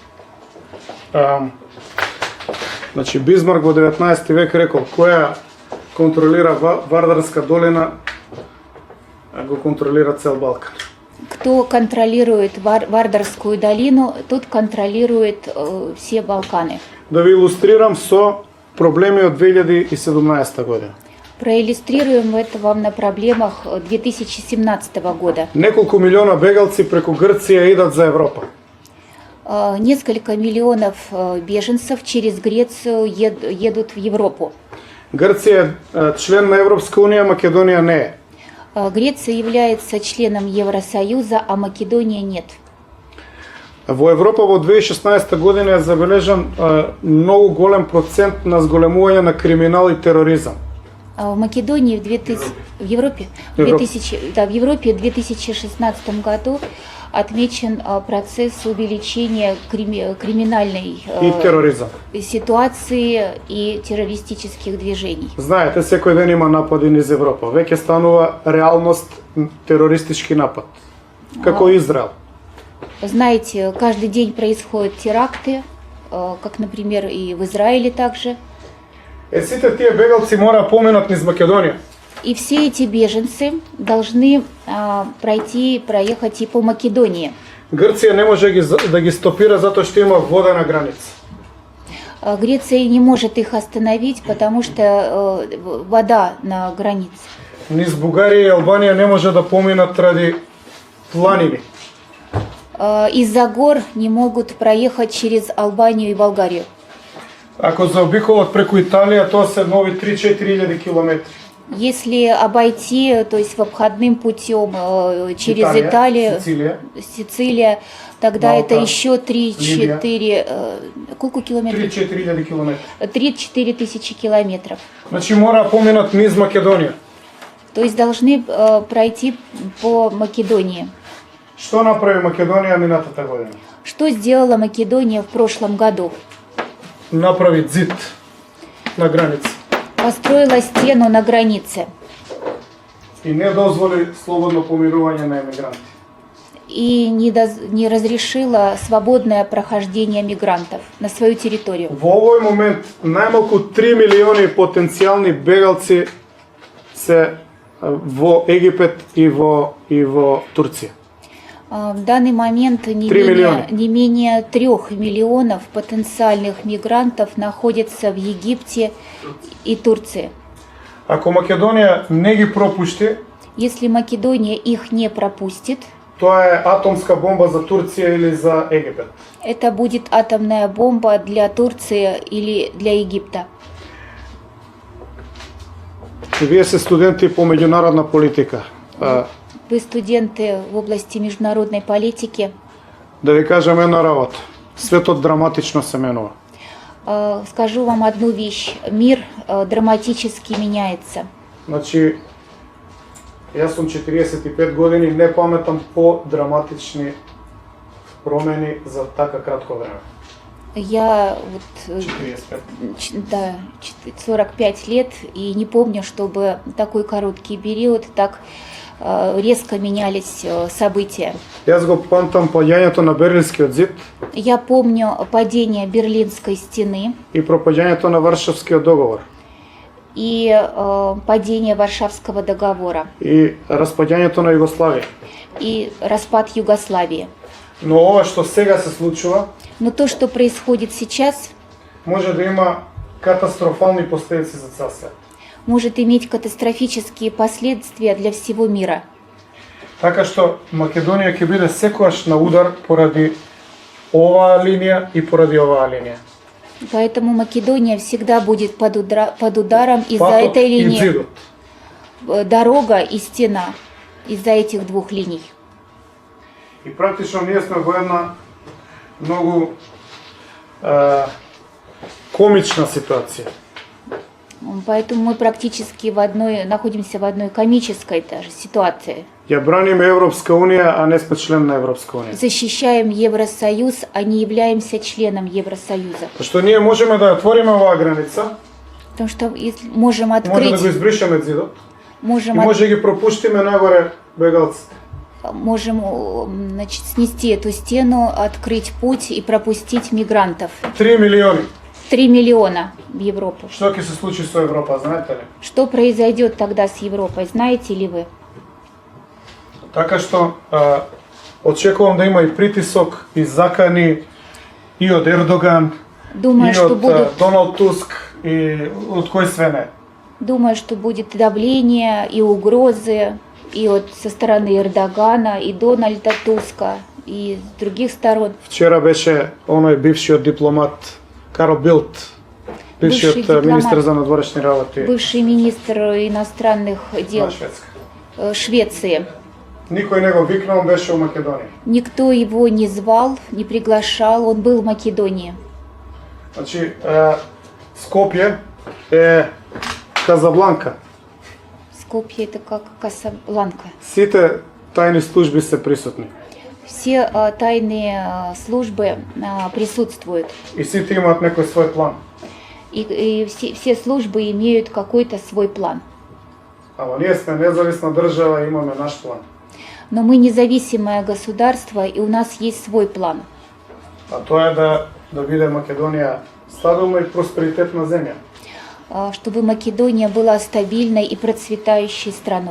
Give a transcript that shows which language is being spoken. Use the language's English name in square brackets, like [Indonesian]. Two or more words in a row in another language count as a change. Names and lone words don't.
[Macedonian] Значи Бисмарк во 19 век рекол, која контролира Вардарска долина, го контролира цел Балкан. [Russian] кто контролирует Вардарскую долину, тот контролирует все Балканы. [Macedonian] Да ви илустрирам со проблеми од 2017 година. [Russian] Проиллюстрируем это вам на проблемах 2017 года. [Macedonian] Неколку милиона бегалци преку Грција идат за Европа. [Russian] Несколько миллионов беженцев через Грецию едут в Европу. [Macedonian] Грција е член на Европска унија, Македонија не е. [Russian] Греция является членом Евросоюза, а Македония нет. [Macedonian] Во Европа во 2016 година е забележан многу голем процент на зголемување на криминал и тероризам. [Russian] В Македонии в Европе в 2016 году отмечен процесс увеличения криминальной [Macedonian] И тероризам. [Russian] ситуации и террористических движений. [Macedonian] Знаете, секој ден има напади низ Европа. Веќе станува реалност терористички напад. Како Израел. [Russian] Знаете, каждый день происходят теракты, как, например, и в Израиле также. [Macedonian] Сите тие бегалци мора поминат низ Македонија. [Russian] И все эти беженцы должны проехать и по Македонии. [Macedonian] Грција не може да ги стопира затоа што има вода на граница. [Russian] Греция не может их остановить, потому что вода на границе. [Macedonian] Низ Бугарија и Албанија не може да поминат ради планини. [Russian] Из-за гор не могут проехать через Албанию и Болгарию. [Macedonian] Ако заобиколат преку Италија, тоа се нови 3-4 километри. [Russian] Если обойти, то есть в обходным путем через Италию, Сицилия, тогда Малта, это еще 3-4 сколько километров? [Macedonian] 3-4 километри. [Russian] 3-4 тысячи километров. [Macedonian] Значи мора поминат низ Македонија. [Russian] То есть должны пройти по Македонии. [Macedonian] Што направи Македонија минатата година? [Russian] Что сделала Македония в прошлом году? [Macedonian] Направи зид на граница [Russian] Построила стену на границе [Macedonian] и не дозволи слободно поминување на емигранти. [Russian] и не разрешила свободное прохождение мигрантов на свою территорию. [Macedonian] Во овој момент најмалку 3 милиони потенцијални бегалци се во Египет и во Турција. [Russian] В данный момент не менее 3 миллионов потенциальных мигрантов находятся в Египте и Турции. [Macedonian] Ако Македонија не ги пропушти, [Russian] Если Македония их не пропустит, [Macedonian] тоа е атомска бомба за Турција или за Египет. [Russian] это будет атомная бомба для Турции или для Египта. [Macedonian] Вие се студенти по меѓународна политика. [Russian] Вы студенты в области международной политики. [Macedonian] Да ви кажам една работа. Светот драматично се менува. [Russian] Скажу вам одну вещь. Мир драматически меняется. [Macedonian] Значи, јас сум 45 години, не паметам по-драматични промени за така кратко време. [Russian] Я 45. 45 лет и не помню, чтобы такой короткий период так резко менялись события. [Macedonian] Јас го памтам паѓањето на Берлинскиот зид [Russian] Я помню падение Берлинской стены [Macedonian] и пропаѓањето на Варшавскиот договор [Russian] и падение Варшавского договора [Macedonian] и распаѓањето на Југославија. [Russian] и распад Югославии. [Macedonian] Но ова што сега се случува [Russian] Но то, что происходит сейчас, [Macedonian] може да има катастрофални последици за цел свет. [Russian] может иметь катастрофические последствия для всего мира. [Macedonian] Така што Македонија ќе биде секогаш на удар поради оваа линија и поради оваа линија. [Russian] Поэтому Македония всегда будет под ударом из-за [Macedonian] Патот [Russian] этой [Macedonian] и [Russian] линии. [Macedonian] зидот. [Russian] Дорога и стена из-за этих двух линий. [Macedonian] И практично ние сме во една многу комична ситуација. [Russian] Поэтому мы практически находимся в одной комической даже ситуации. [Macedonian] Ја браниме Европска унија, а не сме член на Европска унија. [Russian] Защищаем Евросоюз, а не являемся членом Евросоюза. [Macedonian] Што ние можеме да ја отвориме оваа граница, [Russian] Потому что если можем [Macedonian] може да [Russian] открыть, [Macedonian] го избришеме зидот и [Russian] можем, [Macedonian] може да ги пропуштиме нагоре бегалците. [Russian] можем значит, снести эту стену, открыть путь и пропустить мигрантов. [Macedonian] 3 милиони. [Russian] 3 миллиона в Европу. [Macedonian] Што ќе се случи со Европа, знаете ли? [Russian] Что произойдет тогда с Европой, знаете ли вы? [Macedonian] Така што очекувам да има и притисок, и закани, и од Ердоган, [Russian] Думаю, [Macedonian] и [Russian] что [Macedonian] од [Russian] будут, [Macedonian] Доналд Туск, и од кој све не. [Russian] думаю, что будет давление и угрозы и со стороны Эрдогана, и Дональда Туска, и с других сторон. [Macedonian] Вчера беше оној бившиот дипломат Карл Билт, бившиот Бивши дипломат. министр за надворешни работи [Russian] Бывший министр иностранных дел [Macedonian] на Шведска. [Russian] Швеции. [Macedonian] Никој не го викнал, он беше у Македонија. [Russian] Никто его не звал, не приглашал, он был в Македонии. [Macedonian] Значи, Скопје е Казабланка. [Russian] Скопье это как Касабланка. [Macedonian] Сите тајни служби се присутни. [Russian] Все тайные службы присутствуют. [Macedonian] И сите имаат некој свој план. [Russian] И все службы имеют какой-то свой план. [Macedonian] Ама ние сме независна држава и имаме наш план. [Russian] Но мы независимое государство, и у нас есть свой план. [Macedonian] А тоа е да биде Македонија стабилна и просперитетна земја. [Russian] Чтобы Македония была стабильной и процветающей страной.